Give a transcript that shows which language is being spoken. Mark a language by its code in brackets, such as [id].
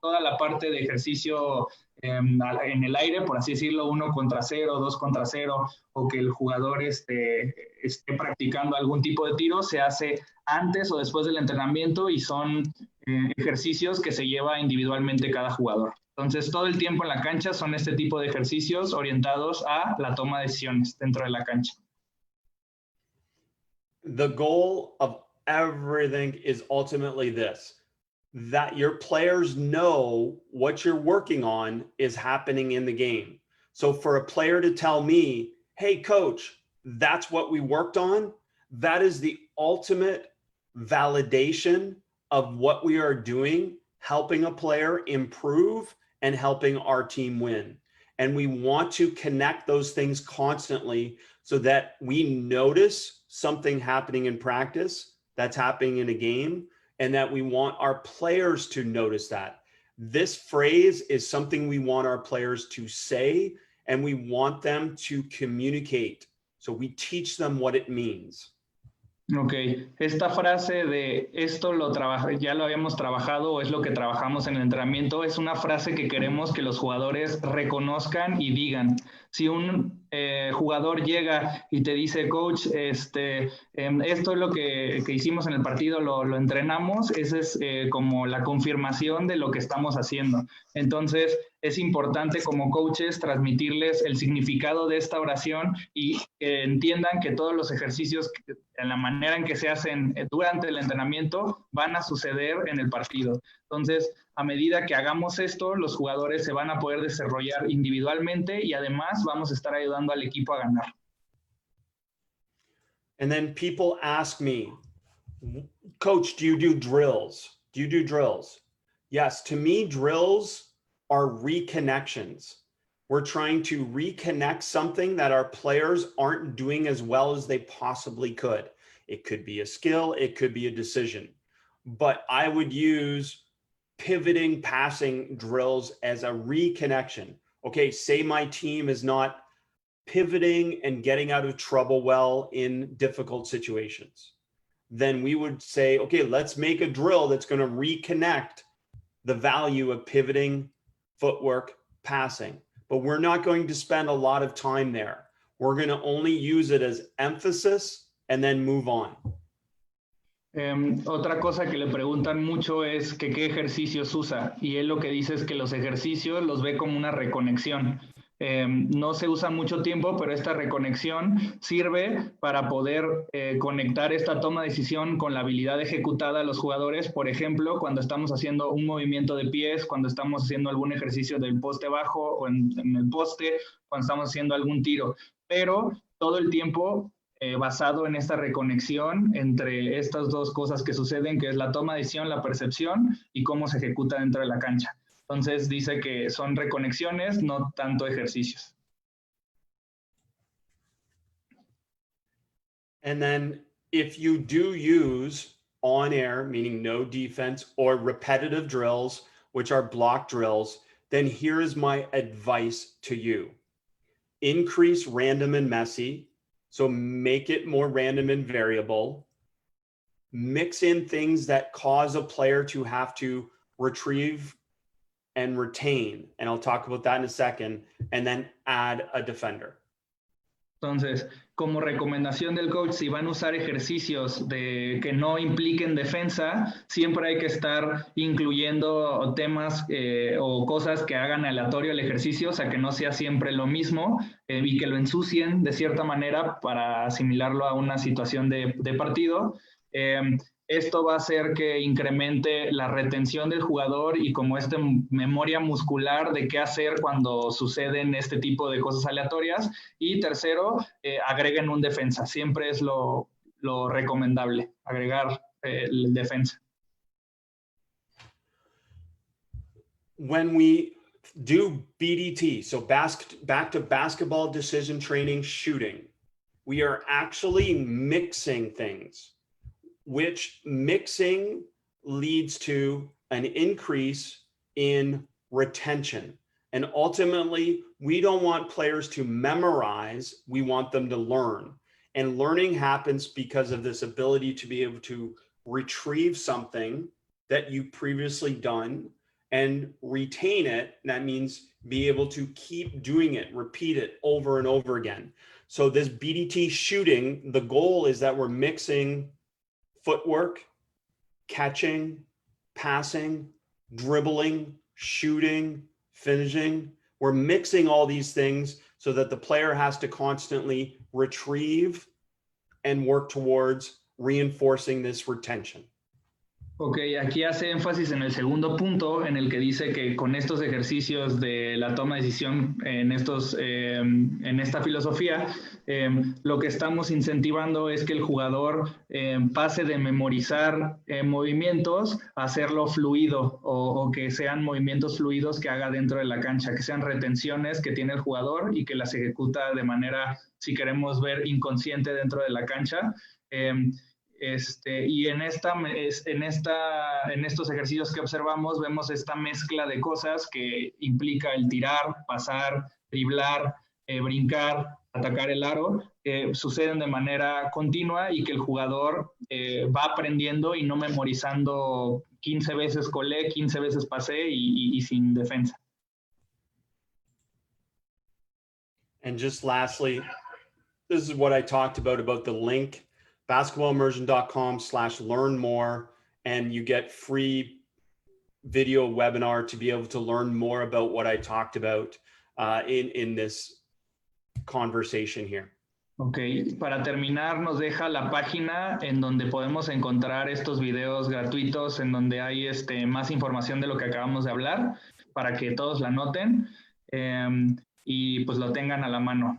[es] Toda la parte de ejercicio en el aire, por así decirlo, 1 contra 0, 2 contra 0, o que el jugador esté practicando algún tipo de tiro, se hace antes o después del entrenamiento y son ejercicios que se lleva individualmente cada jugador. Entonces, todo el tiempo en la cancha son este tipo de ejercicios orientados a la toma de decisiones dentro de la cancha. [en] The goal of everything is ultimately this, that your players know what you're working on is happening in the game. So for a player to tell me, hey, coach, that's what we worked on, that is the ultimate validation of what we are doing, helping a player improve and helping our team win. And we want to connect those things constantly so that we notice something happening in practice that's happening in a game, and that we want our players to notice that. This phrase is something we want our players to say, and we want them to communicate. So we teach them what it means. [es] Ok, esta frase de esto ya lo habíamos trabajado o es lo que trabajamos en el entrenamiento, es una frase que queremos que los jugadores reconozcan y digan. Si un jugador llega y te dice, coach, esto es lo que hicimos en el partido, lo entrenamos, esa es como la confirmación de lo que estamos haciendo. Entonces, es importante como coaches transmitirles el significado de esta oración y que entiendan que todos los ejercicios, en la manera en que se hacen durante el entrenamiento, van a suceder en el partido. Entonces, a medida que hagamos esto, los jugadores se van a poder desarrollar individualmente y además vamos a estar ayudando al equipo a ganar. [en] And then people ask me, Coach, do you do drills? Do you do drills? Yes, to me, drills are reconnections. We're trying to reconnect something that our players aren't doing as well as they possibly could. It could be a skill, it could be a decision. But I would use pivoting passing drills as a reconnection. Okay, say my team is not pivoting and getting out of trouble well in difficult situations. Then we would say, okay, let's make a drill that's going to reconnect the value of pivoting, footwork, passing. But we're not going to spend a lot of time there. We're going to only use it as emphasis and then move on. [es] Otra cosa que le preguntan mucho es que qué ejercicios usa, y él lo que dice es que los ejercicios los ve como una reconexión. No se usa mucho tiempo, pero esta reconexión sirve para poder conectar esta toma de decisión con la habilidad ejecutada a los jugadores. Por ejemplo, cuando estamos haciendo un movimiento de pies, cuando estamos haciendo algún ejercicio del poste bajo o en el poste, cuando estamos haciendo algún tiro. Pero todo el tiempo basado en esta reconexión entre estas dos cosas que suceden, que es la toma de decisión, la percepción y cómo se ejecuta dentro de la cancha. Entonces dice que son reconexiones, no tanto ejercicios. [en] And then if you do use on air, meaning no defense, or repetitive drills, which are block drills, then here is my advice to you. Increase random and messy. So make it more random and variable. Mix in things that cause a player to have to retrieve and retain. And I'll talk about that in a second. And then add a defender. [es] Entonces, como recomendación del coach, si van a usar ejercicios que no impliquen defensa, siempre hay que estar incluyendo temas o cosas que hagan aleatorio el ejercicio, o sea, que no sea siempre lo mismo y que lo ensucien de cierta manera para asimilarlo a una situación de partido. Esto va a hacer que incremente la retención del jugador y como memoria muscular de qué hacer cuando suceden este tipo de cosas aleatorias. Y tercero, agreguen un defensa. Siempre es lo recomendable, agregar el defensa. [en] When we do BDT, so back to basketball decision training shooting, we are actually mixing things, which mixing leads to an increase in retention. And ultimately, we don't want players to memorize, we want them to learn. And learning happens because of this ability to be able to retrieve something that you've previously done and retain it. That means be able to keep doing it, repeat it over and over again. So this BDT shooting, the goal is that we're mixing footwork, catching, passing, dribbling, shooting, finishing. We're mixing all these things so that the player has to constantly retrieve and work towards reinforcing this retention. [es] Ok, aquí hace énfasis en el segundo punto, en el que dice que con estos ejercicios de la toma de decisión en esta filosofía, lo que estamos incentivando es que el jugador pase de memorizar movimientos a hacerlo fluido o que sean movimientos fluidos que haga dentro de la cancha, que sean retenciones que tiene el jugador y que las ejecuta de manera, si queremos ver, inconsciente dentro de la cancha. Y en estos ejercicios que observamos vemos esta mezcla de cosas que implica el tirar, pasar, driblar, brincar, atacar el aro, que suceden de manera continua y que el jugador va aprendiendo y no memorizando 15 veces colé, 15 veces pasé y sin defensa. [en] And just lastly, this is what I talked about the link, basketballimmersion.com/learn more, and you get free video webinar to be able to learn more about what I talked about in this conversation here. [es] Ok, para terminar nos deja la página en donde podemos encontrar estos videos gratuitos en donde hay más información de lo que acabamos de hablar para que todos la noten y pues lo tengan a la mano.